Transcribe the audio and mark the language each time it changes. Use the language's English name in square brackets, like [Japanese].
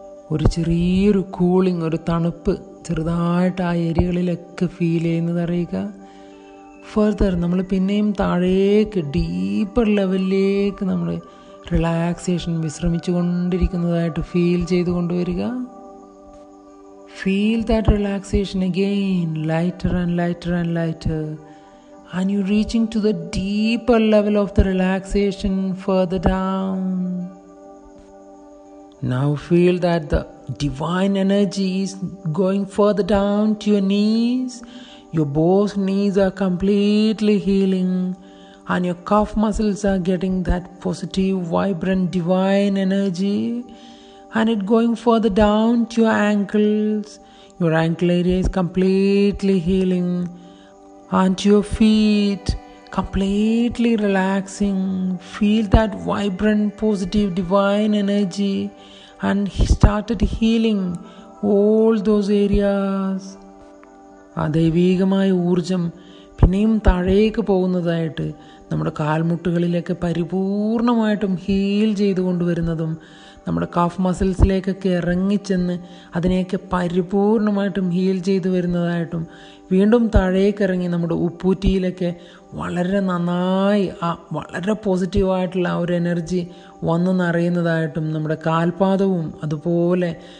[Malayalam] ഒരു ചെറിയൊരു കൂളിംഗ്, ഒരു തണുപ്പ് ചെറുതായിട്ട് ആ ഏരിയകളിലൊക്കെ ഫീൽ ചെയ്യുന്നത് അറിയുക. ഫർദർ നമ്മൾ പിന്നെയും താഴേക്ക് ഡീപ്പർ ലെവലിലേക്ക് നമ്മൾ റിലാക്സേഷൻ വിശ്രമിച്ചു കൊണ്ടിരിക്കുന്നതായിട്ട് ഫീൽ ചെയ്ത് കൊണ്ടുവരിക. [English] Feel that relaxation again, lighter and lighter and lighter, and you're reaching to the deeper level of the relaxation further down. Now feel that the divine energy is going further down to your knees. Your both knees are completely healing and your calf muscles are getting that positive, vibrant, divine energy, and it going further down to your ankles. Your ankle area is completely healing, and to your feet, completely relaxing. Feel that vibrant, positive, divine energy and started healing all those areas. [Malayalam] ആ ദൈവീകമായ ഊർജം പിന്നെയും താഴേക്ക് പോകുന്നതായിട്ട് നമ്മുടെ കാൽമുട്ടുകളിലേക്ക് പരിപൂർണമായിട്ടും heal ചെയ്തു കൊണ്ടുവരുന്നതും നമ്മുടെ calf മസിൽസിലേക്കൊക്കെ ഇറങ്ങിച്ചെന്ന് അതിനെയൊക്കെ പരിപൂർണമായിട്ടും ഹീൽ ചെയ്തു വരുന്നതായിട്ടും വീണ്ടും താഴേക്കിറങ്ങി നമ്മുടെ ഉപ്പൂറ്റിയിലൊക്കെ വളരെ നന്നായി വളരെ പോസിറ്റീവായിട്ടുള്ള ഒരു എനർജി വന്നു നിറയുന്നതായിട്ടും നമ്മുടെ കാൽപാദവും അതുപോലെ